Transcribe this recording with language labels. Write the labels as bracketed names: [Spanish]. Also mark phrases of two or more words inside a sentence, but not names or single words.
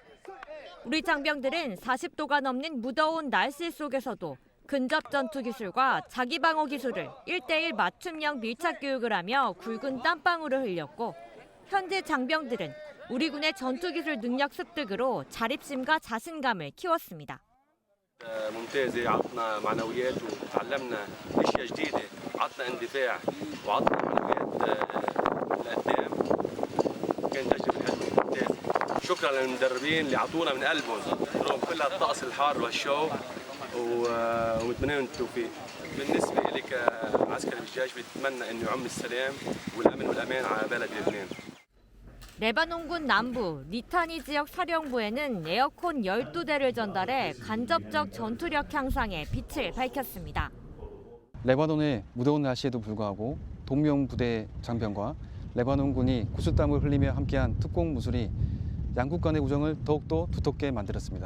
[Korean] 우리 장병들은 40도가 넘는 무더운 날씨 속에서도 근접 전투 기술과 자기 방어 기술을 1:1 맞춤형 밀착 교육을 하며 굵은 땀방울을 흘렸고, 현재 장병들은 우리 군의 전투 기술 능력 습득으로 자립심과 자신감을 키웠습니다. [Arabic] ممتازة عطنا معنويات وتعلمنا اشياء جديدة عطنا اندفاع وعطنا معنويات لقدام كانت تجربة حلوة ممتازة شكرا للمدربين اللي عطونا من قلبهم رغم كل هالطقس الحار والشو ونتمنى لهم التوفيق بالنسبة لي كعسكري بالجيش بتمنى انه يعم السلام والامن والامان على بلد لبنان [Korean] 레바논군 남부 리타니 지역 사령부에는 에어컨 12대를 전달해 간접적 전투력 향상에 빛을 밝혔습니다. 레바논의 무더운 날씨에도 불구하고 동명부대 장병과 레바논군이 구슬땀을 흘리며 함께한 특공무술이 양국 간의 우정을 더욱더 두텁게 만들었습니다.